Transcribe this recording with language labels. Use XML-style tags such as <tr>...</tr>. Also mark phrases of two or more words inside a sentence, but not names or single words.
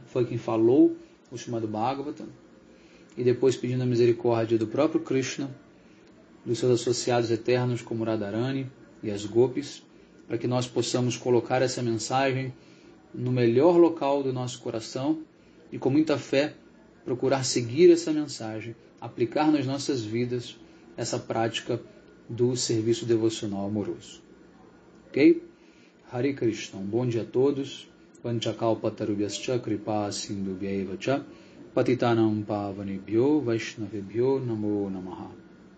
<pt>Foi quem falou o Srimad Bhagavatam, e depois pedindo a misericórdia do próprio Krishna, dos seus associados eternos como Radharani e as Gopis, para que nós possamos colocar essa mensagem no melhor local do nosso coração e com muita fé procurar seguir essa mensagem, aplicar nas nossas vidas essa prática do serviço devocional amoroso. Ok? Hare Krishna. Um bom dia a todos.</pt> <sa>वाञ्छाकल्पतरुभ्यश्च कृपा सिन्धुभ्य एव च पतितानां पावनेभ्यो वैष्णवेभ्यो नमो नमः.</sa>